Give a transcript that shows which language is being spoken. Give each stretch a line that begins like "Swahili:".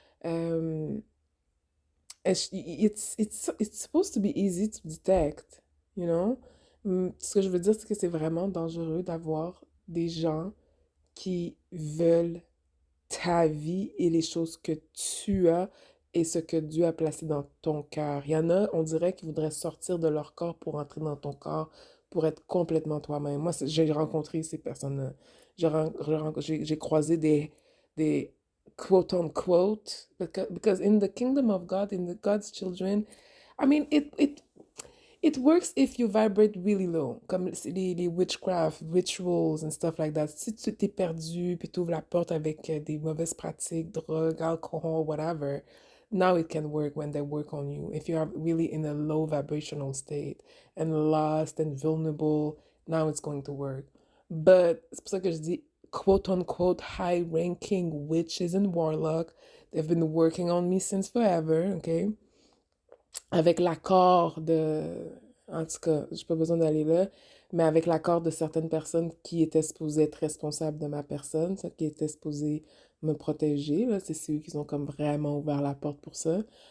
English: Um, it's supposed to be easy to detect, you know?
French: Ce que je veux dire, c'est que c'est vraiment dangereux d'avoir des gens qui veulent ta vie et les choses que tu as et ce que Dieu a placé dans ton cœur. Il y en a, on dirait, qui voudraient sortir de leur corps pour entrer dans ton corps, pour être complètement toi-même. Moi, j'ai rencontré ces personnes-là. J'ai croisé des
English: quote unquote, because in the kingdom of God, in the God's children, I mean, it works if you vibrate really low,
French: comme les
English: witchcraft, rituals and stuff like that.
French: Si tu t'es perdu, puis tu ouvres la porte avec des mauvaises pratiques, drogue,
English: alcohol, whatever, now it can work when they work on you. If you are really in a low vibrational state and lost and vulnerable, now it's going to work. But
French: c'est pour ça que je dis
English: quote unquote high ranking witches and warlock. They've been working on me since forever, okay?
French: Avec l'accord de... En tout cas, j'ai pas besoin d'aller là, mais avec l'accord de certaines personnes qui étaient supposées être responsables de ma personne, qui étaient supposées me protéger, là, c'est eux qui ont comme vraiment ouvert la porte pour ça.